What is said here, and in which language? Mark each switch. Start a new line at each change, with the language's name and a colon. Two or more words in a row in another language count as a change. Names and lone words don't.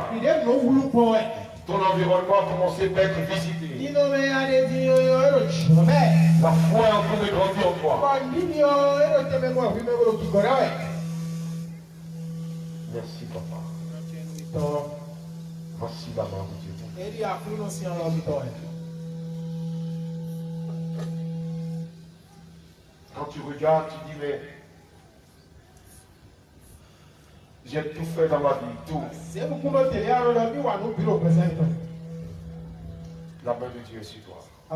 French: Ton environnement a commencé à être visité. La foi est en train de grandir en toi. Merci, papa. Voici la main de Dieu.
Portuguese: Ele akulu no Senhor logo vitória.
French: Quand tu regardes, tu dis, mais j'ai tout fait dans ma vie, tout. La main de Dieu est sur toi.